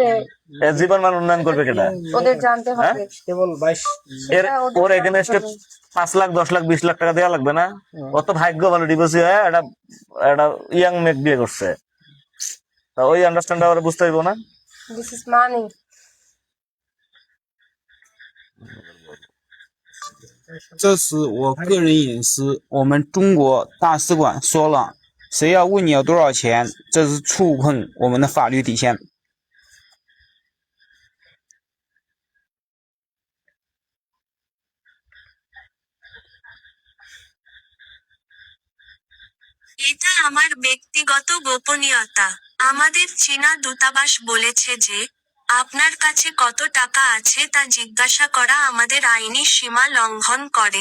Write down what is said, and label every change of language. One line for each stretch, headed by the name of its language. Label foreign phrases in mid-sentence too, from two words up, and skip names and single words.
Bangla: এর জীবন মান উন্নয়ন করবে কেটা? ওদের জানতে হবে। কেবল 22 ওর এখানে 5 লাখ 10 লাখ 20 লাখ টাকা দেওয়া লাগবে না? অত ভাগ্য ভালো, ডিভোর্সি হয়ে একটা ইয়াং মেয়ে বিয়ে করছে, তা ওই আন্ডারস্ট্যান্ড ওরা বুঝতে পারবো না।
English: This is money.
Chinese: 这是我个人隐私，我们中国大使馆说了，谁要问你要多少钱，这是触碰我们的法律底线。
Bangla: এটা আমার ব্যক্তিগত গোপনীয়তা। আমাদের চীনা দূতাবাস বলেছে যে, আপনার কাছে কত টাকা আছে তা জিজ্ঞাসা করা আমাদের আইনি সীমা লঙ্ঘন করে।